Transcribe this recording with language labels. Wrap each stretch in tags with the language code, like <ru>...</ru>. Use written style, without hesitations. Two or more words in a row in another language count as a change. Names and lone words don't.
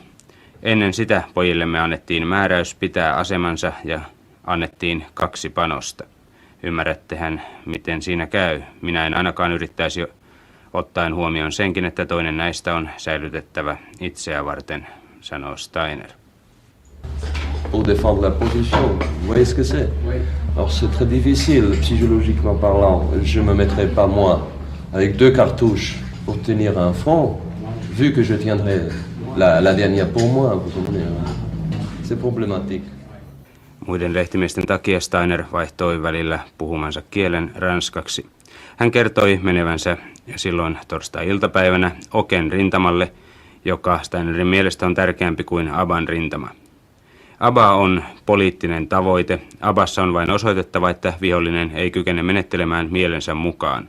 <fi>Ennen sitä pojillemme annettiin määräys pitää asemansa ja annettiin 2 panosta. Ymmärrättehän, miten siinä käy. Minä en ainakaan yrittäisi ottaen huomioon senkin, että toinen näistä on säilytettävä itseä varten, sanoo Steiner.</fi> <fr>Pour défendre la position, vous voyez ce que c'est? Alors c'est très difficile, psychologiquement parlant. Je me mettrai pas moi avec 2 cartouches pour tenir un front, vu que je tiendrai la dernière pour moi, vous comprenez? C'est problématique.</fr> <fi>Muiden lehtimiesten takia Steiner vaihtoi välillä puhumansa kielen ranskaksi. Hän kertoi menevänsä silloin torstai-iltapäivänä Oken rintamalle, joka Steinerin mielestä on tärkeämpi kuin Aban rintama. Aba on poliittinen tavoite. Abassa on vain osoitettava, että vihollinen ei kykene menettelemään mielensä mukaan.</fi>